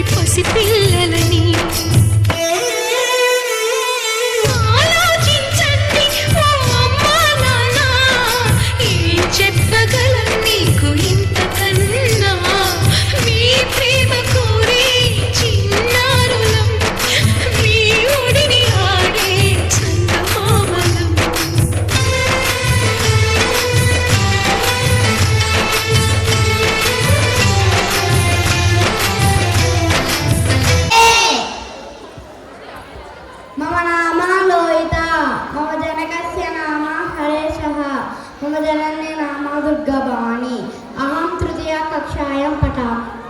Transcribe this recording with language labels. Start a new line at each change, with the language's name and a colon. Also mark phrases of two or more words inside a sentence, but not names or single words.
Telugu: పసి పిల్లలని ఆలోచించండి ఓ అమ్మా నాన్న, ఏం చెప్పగలం మీకు ఇంతకన్నా, మీ ప్రేమ కోరే చిన్నారులం, మీ ఒడిని ఆడే చందమామలం.
Sanskrit: मम नाम लोहिता, मम जनकस्य नाम हरेशः, मम जनन्य नाम दुर्गाभवानी, अहं तृतीयकक्षायां पठामि.